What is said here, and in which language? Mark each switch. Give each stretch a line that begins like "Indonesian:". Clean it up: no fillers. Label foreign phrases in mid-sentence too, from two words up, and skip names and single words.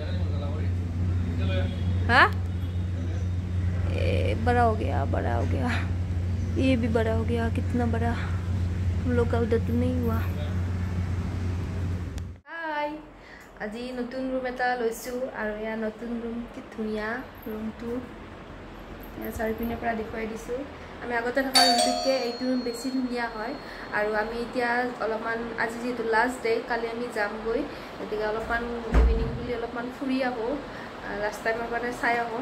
Hindi: हाँ बड़ा हो गया. ये भी बड़ा हो गया. कितना बड़ा. हम लोग का उधर तो नहीं हुआ.
Assamese: আজি নতুন ৰুম এটা লৈছোঁ আৰু এয়া নতুন ৰুম. কি ধুনীয়া ৰুমটো. চাৰিপিনৰ পৰা দেখুৱাই দিছোঁ. আমি আগতে থকা ৰুমটোতকৈ এইটো ৰুম বেছি ধুনীয়া হয়. আৰু আমি এতিয়া অলপমান আজি যিহেতু লাষ্ট ডে, কালি আমি যামগৈ, গতিকে অলপমান ইভিনিং বুলি অলপমান ফুৰি আহোঁ, লাষ্ট টাইমৰ কাৰণে চাই আহোঁ.